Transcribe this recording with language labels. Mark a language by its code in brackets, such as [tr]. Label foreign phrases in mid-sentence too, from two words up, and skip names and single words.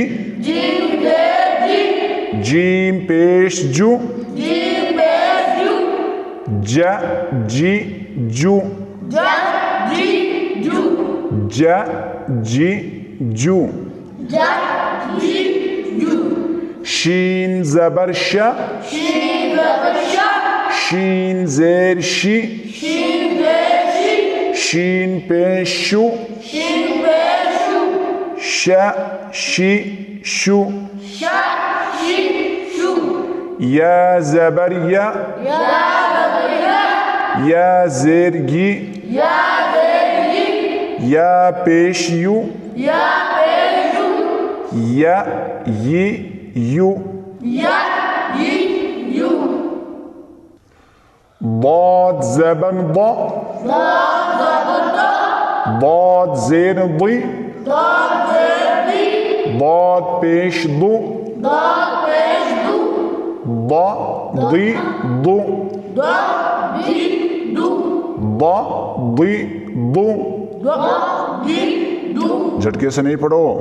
[ur] جیم زیر جی، جیم پیش جو، جیم پیش جو، جا جی جو، جا جی جو، جا جی جو۔ جا جی جو۔ شین زبر شا، شین زبر شا، شین زیر شی، شین زیر شی، شین پیش شو، شین پیش شو، شا شی شو۔ شا شی شو۔ یا زبر یا یا زیر گی یا پیش یو یا ی یو ضاد زبر ضا ضاد زیر ضی ضاد پیش ضو ضا ضی ضو ضا ضی ضو جھٹکے سے نہیں پڑھو